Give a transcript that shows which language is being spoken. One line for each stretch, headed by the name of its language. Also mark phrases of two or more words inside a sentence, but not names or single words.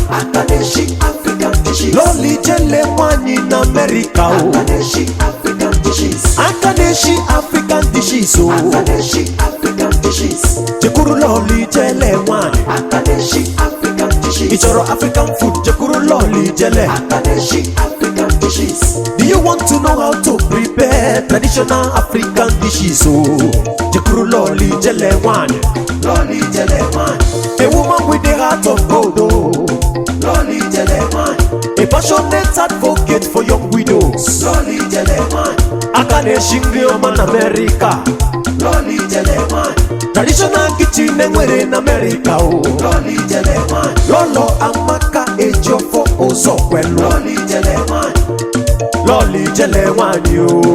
Igbo: Aka na-eshi
English: African dishes.
Igbo: Lolo Ijele nwanyị n'Amerịka o. Aka na-eshi
English: African dishes.
Igbo: Aka na-eshi
English: African dishes
Igbo: o. Aka na-eshi
English: African dishes.
Igbo: Jekwuru Lolo Ijele nwanyị. Aka na-eshi
English: African dishes.
Igbo: Ị chọrọ
English: African food,
Igbo: jekwuru Lolo Ijele. Aka na-eshi
English: African dishes. Do you want to know how to prepare traditional African dishes o?
Igbo: Jekwuru Lolo Ijele nwanyị. Lolo Ijele nwanyị.
English: A woman with a heart of gold o.
Igbo: Lolo Ijele nwanyị.
English: A passionate advocate for young widows.
Igbo: Lolo Ijele nwanyị. Aka na-eshi nri ọma n'Amerịka. Lolo Ijele nwanyị.
English: Traditional kitchen
Igbo: enwere n'Amerịka o. Lolo Ijele nwanyị. Lolo Amaka Ejiofor Ozokwelu. Lolo Ijele nwanyị. Lolo Ijele nwanyị o.